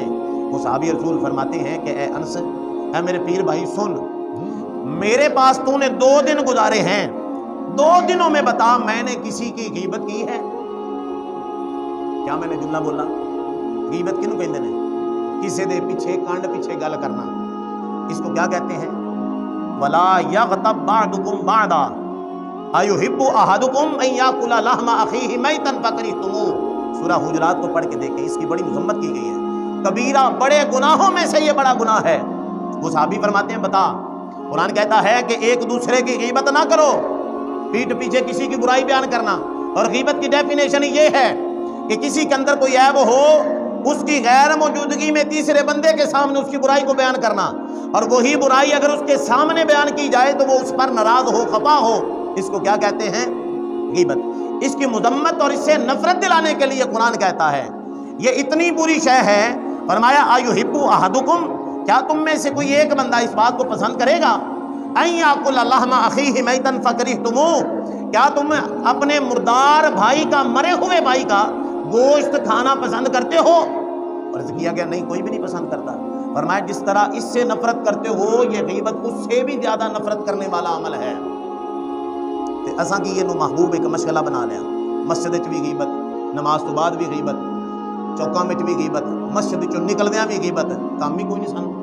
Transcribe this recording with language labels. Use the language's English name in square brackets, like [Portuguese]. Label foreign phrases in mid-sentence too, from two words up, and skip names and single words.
[Hindi] वो सहाबी रसूल फरमाते हैं कि ए अनस, ऐ मेरे पीर भाई सुन, मेरे पास तूने 2 दिन गुजारे हैं, 2 दिनों में बता मैंने किसी की गीबत की है? क्या मैंने जुमला बोला? गीबत किन्हू कहते हैं? [Punjabi] کسی دے پچھے کنڈ پچھے گل کرنا, [Hindi] इसको क्या कहते हैं? [Arabic] ولا يغتب بعضكم بعضا أيحب أحدكم أن يأكل لحم أخيه ميتا فكرهتموه. [Hindi] सूरह हुजरात को पढ़ के देखें, इसकी बड़ी मज़म्मत की गई है। कबीरा, बड़े गुनाहों में से ये बड़ा गुनाह है। वो सहाबी फरमाते हैं बता, कुरान कहता है कि एक दूसरे की गीबत ना करो, पीठ पीछे किसी की बुराई बयान करना। और गीबत की डेफिनेशन ये है कि किसी के अंदर कोई ऐब हो, उसकी गैर मौजूदगी में तीसरे बंदे के सामने उसकी बुराई को बयान करना, और वही बुराई अगर उसके सामने बयान की जाए तो वो उस पर नाराज हो, खफा हो, इसको क्या कहते हैं? गीबत। इसकी मुजम्मत और इससे नफरत दिलाने के लिए कुरान कहता है ये इतनी बुरी शय है। फरमाया [Arabic] أيحب أحدكم, [Hindi] क्या तुम में से कोई एक बंदा इस बात को पसंद करेगा? [Arabic] أن يأكل لحم أخيه ميتا فكرهتموه, [Hindi] क्या तुम अपने मुर्दार भाई का, मरे हुए भाई का गोश्त खाना पसंद करते हो? अर्ज़ किया गया नहीं, कोई भी नहीं पसंद करता। फरमाया जिस तरह इससे नफरत करते हो, ये गीबत उससे भी ज्यादा नफरत करने वाला अमल है। [Punjabi] تے اساں کی اے محبوب اک مشغلہ بنا لیا، مسجد چ وی غیبت، نماز توں بعد وی غیبت، چوکاں وچ وی غیبت، مسجد چوں نکلدیاں وی غیبت، کم ای کوئی نئیں سانوں.